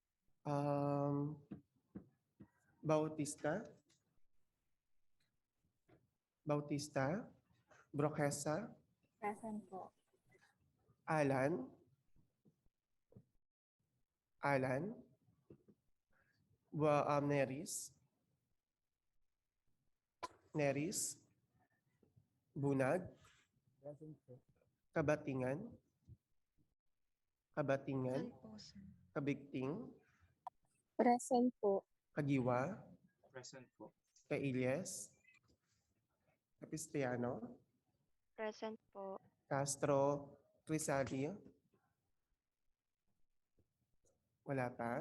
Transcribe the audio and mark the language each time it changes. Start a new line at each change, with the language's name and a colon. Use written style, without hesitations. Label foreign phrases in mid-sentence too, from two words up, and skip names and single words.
Filipino: Bautista. Bautista. Broquesa. Present po. Alan. Alan. Neris. Neris. Bunag. Kabatingan. Kabatingan. Kabigting. Present po. Kagiwa. Present po. Kailias. Capistriano. Present po. Castro. Crisali. Wala pa.